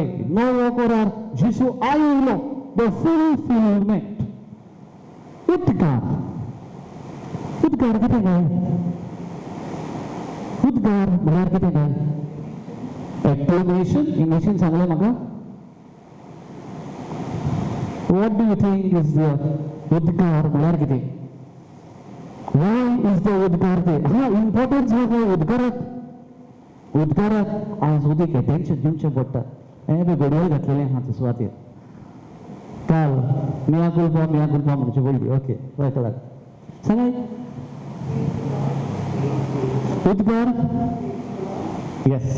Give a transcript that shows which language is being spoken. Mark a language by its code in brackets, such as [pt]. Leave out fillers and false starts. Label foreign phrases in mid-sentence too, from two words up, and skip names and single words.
[kok] नव्या कोरार जेसू आयलो, [en] the fulfilment. [kok] उद्गार कितें काय? उद्गार म्हळ्यार कितें काय? एक्सप्लेनेशन इंग्लिशीन सांगलें म्हाका. [en] What do you think is the [kok] उद्गार म्हळ्यार कितें? [en] Why is the [kok] उद्गार ते? इम्पॉर्टन्स आहा उद्गाराक आज उदीक टेन्शन दिवचें पडटा. हें बी घडये घातलेलें आहा ते सुवातेर. काल [la] mea culpa [kok] म्हणचे पयलीं. ओके, पळय लाग सांगाय. उद्गार, येस.